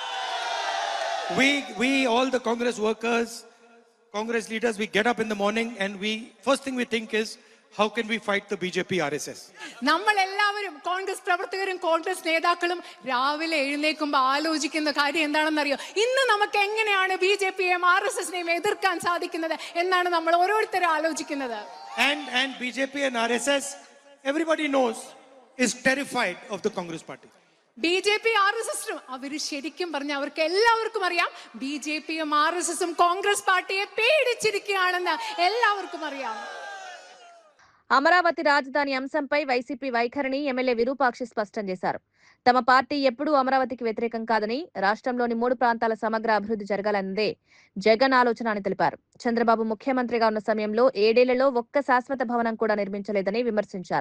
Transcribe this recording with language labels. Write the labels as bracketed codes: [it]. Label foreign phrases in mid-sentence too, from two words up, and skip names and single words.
[en] We all the Congress workers, Congress leaders, we get up in the morning and first thing we think is how can we fight the BJP RSS? [ml] നമ്മൾ എല്ലാവരും കോൺഗ്രസ് പ്രവർത്തകരും കോൺഗ്രസ് നേതാക്കളും രാവിലെ എഴുന്നേൽക്കുമ്പോൾ ആലോചിക്കുന്ന കാര്യം എന്താണെന്നറിയോ? ഇന്ന് നമുക്ക് എങ്ങനെയാണ് BJP-യെയും RSS-നെയും എതിർക്കാൻ സാധിക്കുന്നത് എന്നാണ് നമ്മൾ ഓരോരുത്തരും ആലോചിക്കുന്നത്. [en] And BJP and RSS, everybody knows, is terrified of the Congress party. [ml] BJP RSS-ഉം അവര് ശരിക്കും പറഞ്ഞ അവർക്ക് എല്ലാവർക്കും അറിയാം BJP-യും RSS-ഉം കോൺഗ്രസ് പാർട്ടിയെ പേടിച്ചിരിക്കുകയാണെന്ന് എല്ലാവർക്കും അറിയാം. [te] అమరావతి రాజధాని అంశంపై వైసీపీ వైఖరిని ఎమ్మెల్యే విరూపాక్షి స్పష్టం చేశారు. తమ పార్టీ ఎప్పుడూ అమరావతికి వ్యతిరేకం కాదని, రాష్ట్రంలోని 3 ప్రాంతాల సమగ్ర అభివృద్ధి జరగాలన్నదే జగన్ ఆలోచన అని తెలిపారు. చంద్రబాబు ముఖ్యమంత్రిగా ఉన్న సమయంలో 7 ఏళ్లలో ఒక్క శాశ్వత భవనం కూడా నిర్మించలేదని విమర్శించారు.